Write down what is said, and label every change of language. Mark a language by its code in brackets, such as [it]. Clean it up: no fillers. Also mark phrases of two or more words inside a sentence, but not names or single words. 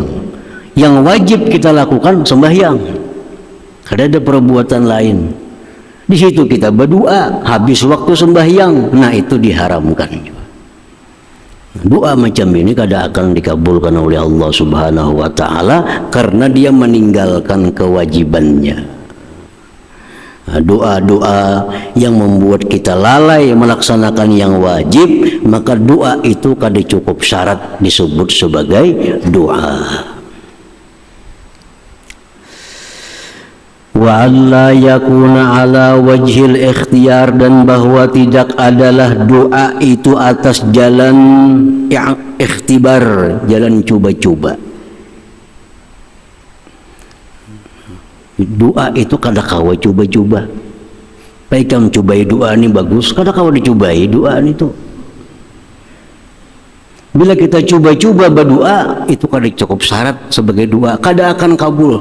[bjn] Yang wajib kita lakukan sembahyang. Kada ada perbuatan lain. [id] Di situ kita berdoa habis waktu sembahyang. [bjn] Nah itu diharamkan. Doa macam ini kada akan dikabulkan oleh [ar] Allah Subhanahu wa Ta'ala [bjn] karena dia meninggalkan kewajibannya. Doa-doa yang membuat kita lalai melaksanakan yang wajib, maka doa itu kada cukup syarat disebut sebagai doa. [ar] Wa alla yakuna ala wajhil ikhtiyar, [id] dan bahwa tidak adalah doa itu atas jalan ikhtibar, jalan coba-coba. [bjn] Doa itu kada kawa coba-coba. Baik kamu cobai doa ini bagus, kada kawa dicobai doa itu. Bila kita coba-coba berdoa, itu kada cukup syarat sebagai doa, kada akan kabul.